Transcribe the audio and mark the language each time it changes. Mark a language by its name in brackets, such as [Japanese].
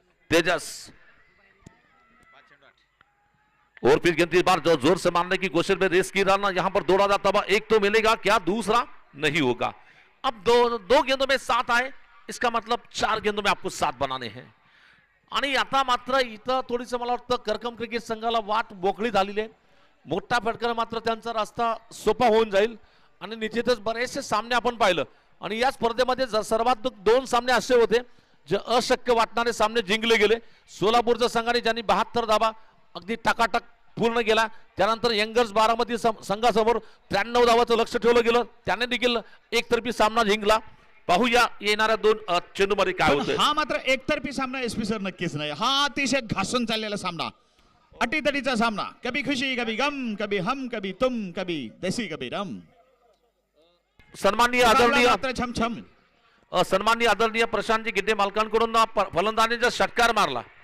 [Hindi] तेजस और फिर गेंद बार जो जोर से मारने की कोशिश में रेस की रन यहाँ पर दौड़ा जाता हुआ एक तो मिलेगा क्या, दूसरा नहीं होगा. अब दो गेंदों में 7 आए, इसका मतलब 4 गेंदों में आपको 7 बनाने हैं. [Marathi] आणि आता मात्र इथं थोडीसं मला वाटतं करकम क्रिकेट संघाला वाट मोकळी झालेली आहे. मोठा फटका मात्र त्यांचा रास्ता सोपा होऊन जाईल. आणि निश्चितच बरेचसे सामने आपण पाहिलं आणि या स्पर्धेमध्ये सर्वात 2 सामने असे होते जे अशक्य वाटणारे सामने जिंकले गेले. सोलापूरच्या संघाने ज्यांनी 72 धावा अगदी टकाटक पूर्ण केला. त्यानंतर यंगर्स बारामती संघासमोर 93 धावाचं लक्ष ठेवलं गेलं. त्याने देखील एकतर्फी सामना जिंकला. पाहूया येणाऱ्या 2 चेंडू मध्ये काय होतं. हा मात्र एकतर्फी सामना SP सर नक्कीच नाही. हा अतिशय घासून चाललेला सामना, अटीतटीचा सामना. [Hindi] कभी खुशी कभी गम, कभी हम कभी तुम, कभी देसी कभी रम. [Marathi] सन्माननीय आदरणीय [Hindi] छमछम. [Marathi] सन्माननीय आदरणीय प्रशांतजी गिड्डे मालकांकडून फलंदाजीचा षटकार मारला.